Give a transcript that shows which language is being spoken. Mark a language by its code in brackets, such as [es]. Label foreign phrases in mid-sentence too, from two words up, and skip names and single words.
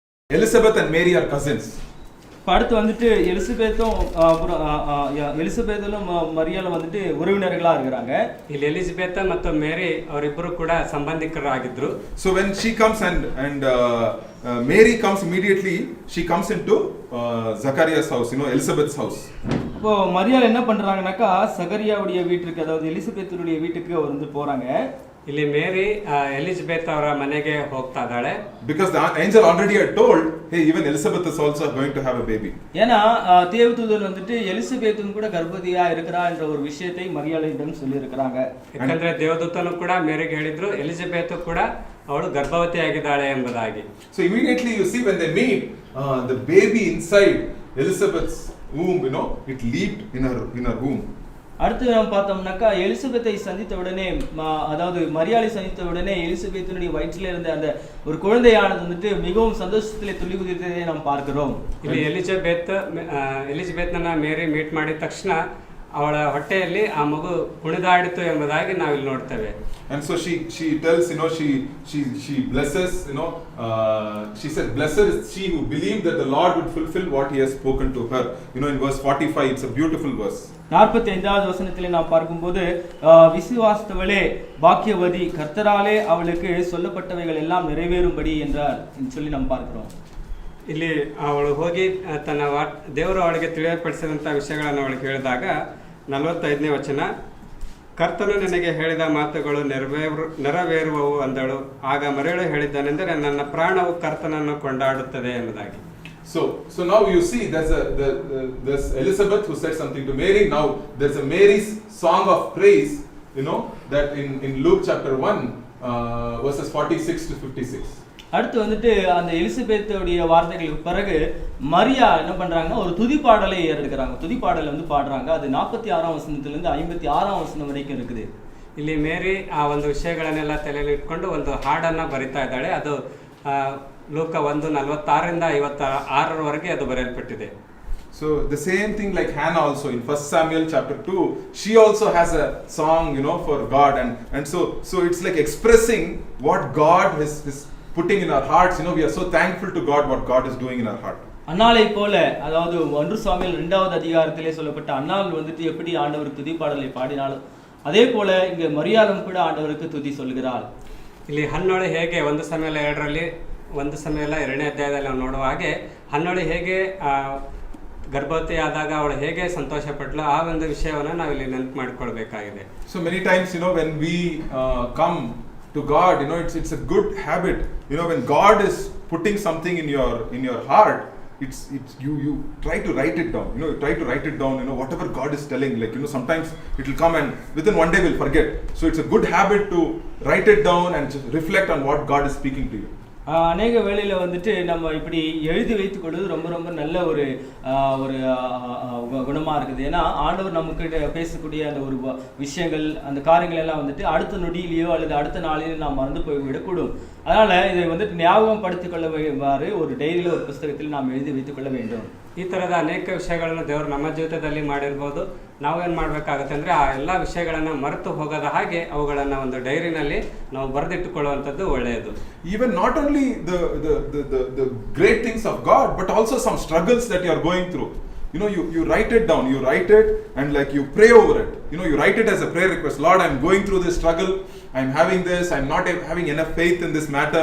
[en] Elizabeth and Mary are cousins. [ta] அடுத்து வந்துட்டு எலிசபெத்தும் மரியாலும் வந்துட்டு உறவினர்களா இருக்கிறாங்க. [kn] ಇಲ್ಲಿ ಎಲಿಜಬೆತ್ ಮತ್ತು ಮೇರಿ ಅವರಿಬ್ಬರು ಕೂಡ ಸಂಬಂಧಿಕರಾಗಿದ್ರು. [en] So when she comes and Mary comes immediately, she comes into Zacharias house, Elizabeth's house. [ta] அப்போ மரியாள் என்ன பண்றாங்கனாக்கா சகரியாவுடைய வீட்டுக்கு, அதாவது எலிசபெத்துடைய வீட்டுக்கு வந்து போறாங்க. [kn] ಇಲ್ಲಿ ಮೇರಿ ಎಲಿಜಬೆತ್ ಅವರ ಮನೆಗೆ ಹೋಗ್ತಾ ಇದ್ದಾಳೆ. [en] Because the angel already had told, hey, even Elizabeth is also going to have a baby. [ta] ஏனா தேவதூதன் வந்துட்டு எலிசபெத்தும் கூட கர்ப்பவதியா இருக்கறா என்ற ஒரு விஷயத்தை மரியாளிடம் சொல்லி இருக்காங்க. [kn] ಯಾಕಂದ್ರೆ ದೇವದೂತನು ಕೂಡ ಮೇರಿಗೆ ಹೇಳಿದ್ರು ಎಲಿಜಬೆತ್ ಕೂಡ ಅವಳು ಗರ್ಭವತಿಯಾಗಿದ್ದಾಳೆ ಎಂಬುದಾಗಿ. [en] So immediately you see when they meet, the baby inside Elizabeth's womb, it leaped in her womb. [ta] அடுத்து நாம் பார்த்தோம்னாக்கா எலிசபெத்தை சந்தித்த உடனே, அதாவது மரியாளை சந்தித்த உடனே எலிசபெத்தினுடைய வயிற்றில் இருந்த அந்த ஒரு குழந்தையானது வந்துட்டு மிகவும் சந்தோஷத்திலே துள்ளி குதித்ததை நாம் பார்க்கிறோம். [kn] ಇಲ್ಲಿ ಎಲಿಜಬೆತ್ನ ಮೇರಿ ಮೀಟ್ ಮಾಡಿದ ತಕ್ಷಣ ಅವಳ ಹೊಟ್ಟೆಯಲ್ಲಿ ಆ ಮಗು ಕುಣಿದಾಡಿತು ಎಂಬುದಾಗಿ ನಾವು ಇಲ್ಲಿ ನೋಡ್ತೇವೆ. [en] And so she tells, she blesses, she said, blessed is she who believed that the Lord would fulfill what he has spoken to her. In verse 45, it's a beautiful verse. [ta] 45வது வசனத்திலே நாம் பார்க்கும்போது, விசுவாசித்தவளே பாக்கியவதி, கர்த்தராலே அவளுக்கு சொல்லப்பட்டவைகள் எல்லாம் நிறைவேறும்படி என்றார் சொல்லி நாம் பார்க்கிறோம். [kn] ಇಲ್ಲಿ ಅವಳು ಹೋಗಿ ತನ್ನ ದೇವರು ಅವಳಿಗೆ ತಿಳಿಯಪಡಿಸಿದಂಥ ವಿಷಯಗಳನ್ನು ಅವಳಿಗೆ ಹೇಳಿದಾಗ 45ನೇ ವಚನ, ಕರ್ತನು ನನಗೆ ಹೇಳಿದ ಮಾತುಗಳು ನೆರವೇರುವವು ಅಂದಳು. ಆಗ ಮರಿಯಳು ಹೇಳಿದ್ದಾನೆಂದರೆ ನನ್ನ ಪ್ರಾಣವು ಕರ್ತನನ್ನು ಕೊಂಡಾಡುತ್ತದೆ ಎಂಬುದಾಗಿ. [en] So now you see there's Elizabeth who said something to Mary. Now there's a Mary's song of praise, that in Luke chapter 1 verses 46 to 56. [ta] அடுத்து வந்துட்டு அந்த எலிசபெத்துடைய வார்த்தைகளுக்கு பிறகு மரியா என்ன பண்றாங்கன்னா ஒரு துதிப்பாடலை ஏறெடுக்கிறாங்க. துதிப்பாடலை வந்து பாடுறாங்க. அது 46ஆம் வசனத்திலிருந்து 56ஆம் வசனம் வரைக்கும் இருக்குது. [kn] ಇಲ್ಲಿ ಮೇರಿ ಆ ಒಂದು ವಿಷಯಗಳನ್ನೆಲ್ಲ ತಲೆಯಲ್ಲಿ ಇಟ್ಕೊಂಡು ಒಂದು ಹಾಡನ್ನ ಬರಿತಾ ಇದ್ದಾಳೆ. ಅದು ಲೂಕ 1:46ರಿಂದ 56ರವರೆಗೆ ಅದು ಬರೆಯಲ್ಪಟ್ಟಿದೆ. [en] So the same thing like Hannah also in 1 Samuel chapter 2, she also has a song, for God, and so it's like expressing what God is putting in our hearts. We are so thankful to God what God is doing in our heart. [ta] அன்னாளை போல, அதாவது 1 சாமுவேல் 2வது அதிகாரத்திலே சொல்லப்பட்ட அன்னாள் வந்துட்டு எப்படி ஆண்டவருக்கு துதி பாடலை பாடினாலும் அதே போல இங்க மரியாளும் கூட ஆண்டவருக்கு துதி சொல்கிறாள். [kn] ಇಲ್ಲಿ ಹನ್ನೋಳು ಹೇಗೆ 1 ಸಾಮುವೇಲ 2ರಲ್ಲಿ 1 ಸಾಮುವೇಲ 2ನೇ ಅಧ್ಯಾಯದಲ್ಲಿ ನಾವು ನೋಡುವ ಹಾಗೆ ಹನ್ನೋಳು ಹೇಗೆ ಗರ್ಭವತಿ ಆದಾಗ ಅವಳು ಹೇಗೆ ಸಂತೋಷ ಪಟ್ಲು ಆ ಒಂದು ವಿಷಯವನ್ನು ನಾವು ಇಲ್ಲಿ ನೆನಪು ಮಾಡಿಕೊಳ್ಬೇಕಾಗಿದೆ. [en] So many times when we come to God, it's a good habit, when God is putting something in your heart, it's you try to write it down. Try to write it down, whatever God is telling, like sometimes it will come and within one day we'll forget. So it's a good habit to write it down and just reflect on what God is speaking to you. [ta] அநேக வேளையில வந்துட்டு நம்ம இப்படி எழுதி வைத்துக் கொள்வது ரொம்ப ரொம்ப நல்ல ஒரு குணமா இருக்குது. ஏன்னா ஆண்டவர் நமக்கு பேசக்கூடிய அந்த ஒரு விஷயங்கள், அந்த காரியங்கள் எல்லாம் வந்துட்டு அடுத்த நொடியிலேயோ அல்லது அடுத்த நாளிலேயோ நாம் மறந்து போய் விடக்கூடும். அதனால இதை வந்துட்டு ஞாபகம் படுத்திக் கொள்ளவாறு ஒரு டைரியில ஒரு புஸ்தகத்தில் நாம் எழுதி வைத்துக் கொள்ள வேண்டும். [kn] ಈ ಥರದ ಅನೇಕ ವಿಷಯಗಳನ್ನು ದೇವರು ನಮ್ಮ ಜೀವಿತದಲ್ಲಿ ಮಾಡಿರ್ಬೋದು. ನಾವೇನು ಮಾಡಬೇಕಾಗುತ್ತೆ ಅಂದರೆ ಆ ಎಲ್ಲ ವಿಷಯಗಳನ್ನು ಮರೆತು ಹೋಗದ ಹಾಗೆ ಅವುಗಳನ್ನು ಒಂದು ಡೈರಿನಲ್ಲಿ ನಾವು ಬರೆದಿಟ್ಟುಕೊಳ್ಳುವಂಥದ್ದು ಒಳ್ಳೆಯದು. [en] Even not only the great things of God, but also some struggles that you are going through. You write it down, you write it and like you pray over it. You write it as a prayer request. Lord, I'm going through this struggle. I'm having this. I'm not having enough faith in this matter.